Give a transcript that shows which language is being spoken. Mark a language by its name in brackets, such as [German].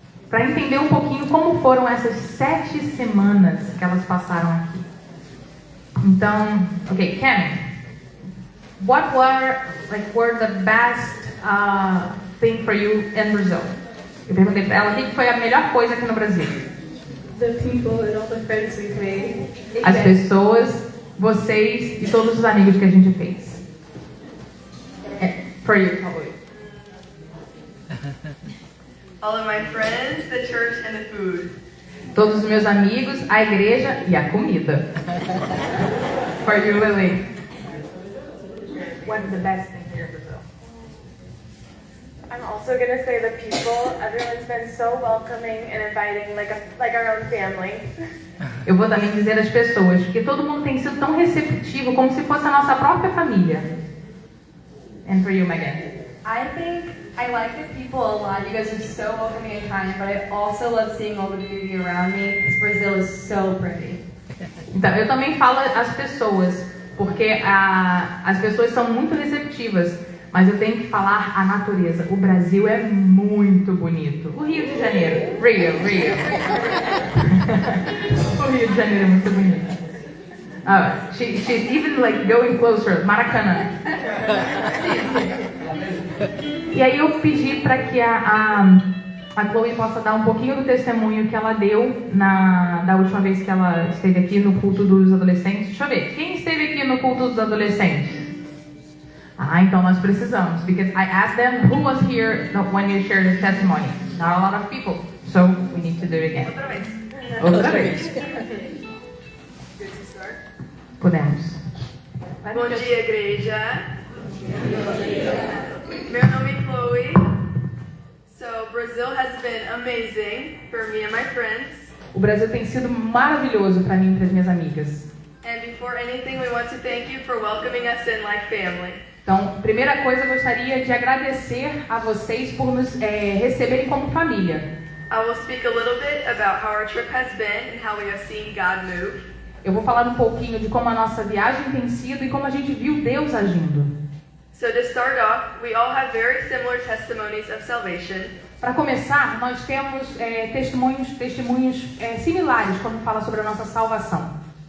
[Portuguese] Para entender um pouquinho como foram essas 7 semanas que elas passaram aqui. [English] Então, ok, Ken, what were the best thing for you in Brazil? [Portuguese] Eu perguntei para ela o que foi a melhor coisa aqui no Brasil. [English] The people and all the friends we've made. [Portuguese] As pessoas, vocês e todos os amigos que a gente fez. [English] For you, probably. All of my friends, the church, and the food. [Portuguese] Todos os meus amigos, a igreja e a comida. [English] For you, Lily. What's the best thing here in Brazil? I'm also gonna say the people. Everyone's been so welcoming and inviting, like our own family. [Portuguese] Eu vou também dizer as pessoas, porque todo mundo tem sido tão receptivo, como se fosse a nossa própria família. [English] And for you, Megan. I think I like the people a lot. You guys are so welcoming and kind, but I also love seeing all the beauty around me because Brazil is so pretty. [Portuguese] Então, eu também falo as pessoas, porque as pessoas são muito receptivas, mas eu tenho que falar a natureza. O Brasil é muito bonito. O Rio de Janeiro, Rio. O Rio de Janeiro é muito bonito. [English] She's even like going closer, Maracanã. [Portuguese] E aí eu pedi para que a a Chloe possa dar um pouquinho do testemunho que ela deu da última vez que ela esteve aqui no culto dos adolescentes. Deixa eu ver, quem esteve aqui no culto dos adolescentes? Então nós precisamos, [English] because I asked them who was here when you shared your testimony. Not a lot of people, so we need to do it again. [Portuguese] Outra vez. Podemos. Bom dia, igreja. Meu nome é Chloe. [English] So Brazil has been amazing for me and my friends. [Portuguese] O Brasil tem sido maravilhoso para mim e para as minhas amigas. [English] And before anything, we want to thank you for welcoming us in like family. [Portuguese] Então, primeira coisa, eu gostaria de agradecer a vocês por nos receberem como família. [English] I will speak a little bit about how our trip has been and how we have seen God move. [Portuguese] Eu vou falar um pouquinho de como a nossa viagem tem sido e como a gente viu Deus agindo. [English] So to start off, we all have very similar testimonies of salvation. [Portuguese] Para começar, nós temos testemunhos similares quando fala sobre a nossa salvação.